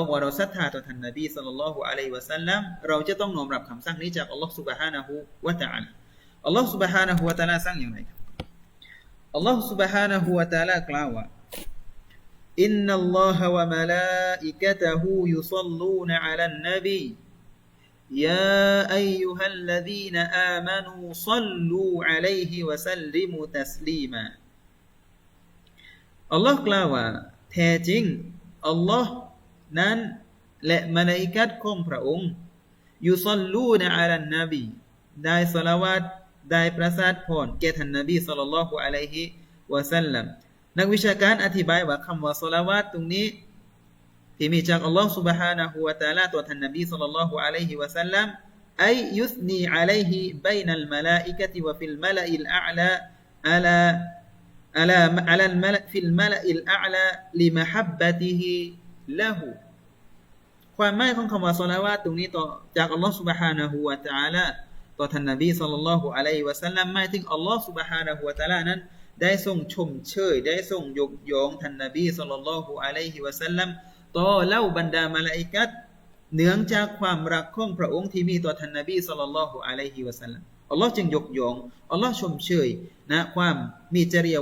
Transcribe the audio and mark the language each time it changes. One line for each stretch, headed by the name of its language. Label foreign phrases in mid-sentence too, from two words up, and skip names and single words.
Thai: ว่าเราศรัทธาต่อท่านนบี
Arabic: صلى الله عليه وسلم
Thai: เราจะต้องน้อมรับคำสั่งนี้จากอัลลอฮฺ سبحانه และ تعالى อัลลอฮฺ سبحانه และ تعالى สั่งอย่างไรอัลลอฮฺ سبحانه และ تعالى กล่าวว่า
Arabic: إن الله وملائكته يصلون على النبي يا أيها الذين آمنوا صلوا عليه وسلموا تسليما
Thai: อัลลอฮ์กล่าวว่าแท้จริงอัลลอฮ์นั้นและมลาอิกะฮ์ของพระองค์
Arabic: يصلون على النبي
Thai: ได้ศอลาวาตได้ประสาทพรแก่ท่านนบี
Arabic: صلى الله عليه وسلم
Thai: นักวิชาการอธิบายว่าคำว่าศอลาวาตตรงนี้ที่มีจากอัลลอฮฺ سبحانه และ تعالى ต่อท่านนบี
Arabic: صلى الله عليه وسلم أي يثني عليه بين الملائكة وفي الملأ الأعلى على الملأ في الملأ الأعلى لمحبته له
Thai: ความหมายของคำว่าศอลาวาตตรงนี้ต่อจากอัลลอฮฺ سبحانه และ تعالى ต่อท่านนบีศ็อลลัล
Arabic: الله عليه وسلم
Thai: หมายถึงอัลลอฮฺ سبحانه และ تعالى นั้นได้ทรงชมเชยได้ทรงยกย่องท่านนบี
Arabic: صلى الله عليه وسلم
Thai: ต่อเล่าบรรดามลาอิกะฮ์เนื่องจากความรักของพระองค์ที่มีต่อท่านนบี
Arabic: صلى الله عليه وسلم
Thai: อัลลอฮ์จึงยกย่องอัลลอฮ์ชมเชยนะความมีจริย